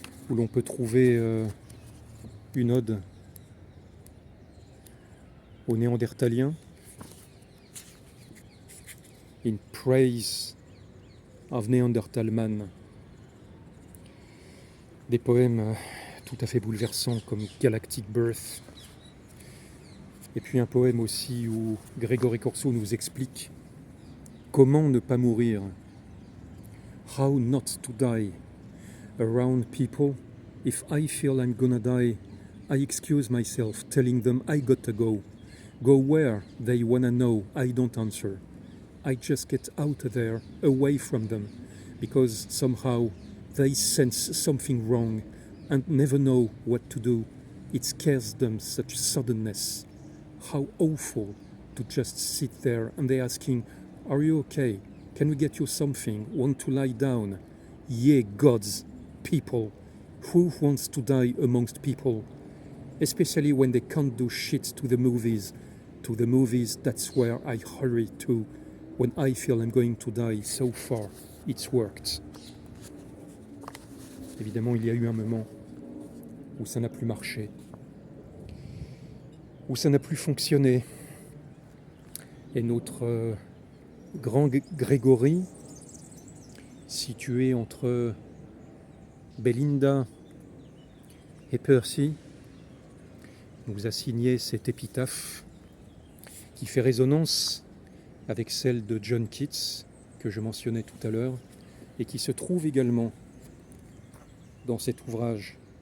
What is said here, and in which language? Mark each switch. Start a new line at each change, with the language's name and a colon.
French: où l'on peut trouver une ode aux Néandertaliens, In Praise of Neanderthal Man. Des poèmes tout à fait bouleversants comme Galactic Birth. Et puis un poème aussi où Grégory Corso nous explique comment ne pas mourir.
English: How not to die around people. If I feel I'm gonna die, I excuse myself, telling them I gotta go. Go where they wanna know, I don't answer. I just get out there, away from them, because somehow they sense something wrong and never know what to do. It scares them, such suddenness. How awful to just sit there and they're asking, are you okay? Can we get you something? Want to lie down? Ye gods, people, who wants to die amongst people? Especially when they can't do shit to the movies. To the movies, that's where I hurry to. When I feel I'm going to die, so far, it's worked.
French: Évidemment, il y a eu un moment où ça n'a plus marché, où ça n'a plus fonctionné. Et notre grand Grégory, situé entre Belinda et Percy, nous a signé cette épitaphe qui fait résonance avec celle de John Keats, que je mentionnais tout à l'heure, et qui se trouve également dans cet ouvrage.